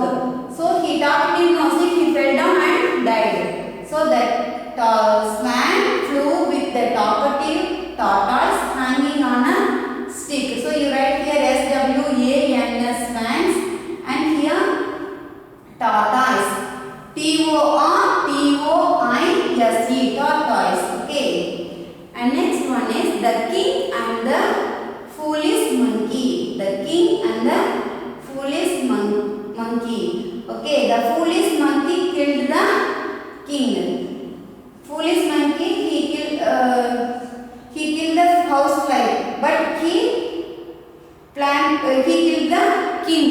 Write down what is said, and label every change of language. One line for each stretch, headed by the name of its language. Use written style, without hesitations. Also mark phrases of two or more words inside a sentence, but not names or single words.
English: So he talkative no stick. He fell down and died. So that swan flew with the talkative tortoise hanging on a stick. So you write here S-W-A-N-S, swans, and here tortoise. T-O-R-T-O-I-S-E, tortoise. Okay. And next one is the king and the foolish monkey. The king and the foolish monkey. Okay. The foolish monkey killed the king. Foolish monkey, he killed the housefly, but he killed the king.